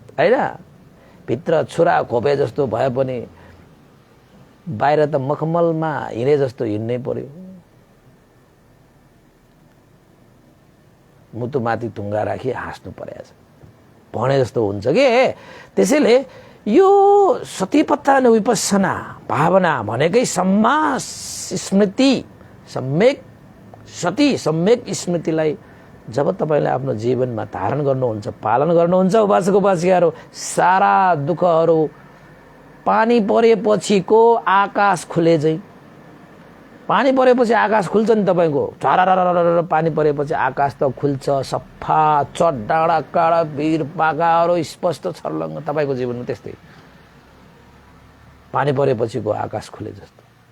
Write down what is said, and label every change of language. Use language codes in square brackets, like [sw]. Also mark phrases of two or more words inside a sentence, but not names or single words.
[ne] भित्र छुरा खोपे जस्तो भए पनि बाहिर त मखमलमा हिँडे जस्तो हिँड्नै पर्यो। मुटुमाथि ढुङ्गा राखी हाँस्नु परेछ भने जस्तो हुन्छ के। त्यसैले यो सतीपत्थान विपස්සना भावना भनेकै सम्यक स्मृति, सम्यक सती सम्यक स्मृतिलाई जब तपाईले आफ्नो जीवनमा धारण गर्नुहुन्छ, पालन गर्नुहुन्छ, उपासक उपासिकाहरू, सारा दुःखहरू पानी परेपछिको आकाश खुले चाहिँ, पानी परेपछि आकाश खुल्छ नि तपाईको, झररररर पानी परेपछि आकाश त खुल्छ, सफा चट डाँडा काँडा भिर पाकाहरू स्पष्ट छर्लङ्ग तपाईको जीवनमा त्यस्तै पानी परेपछिको आकाश खुले जस्तो।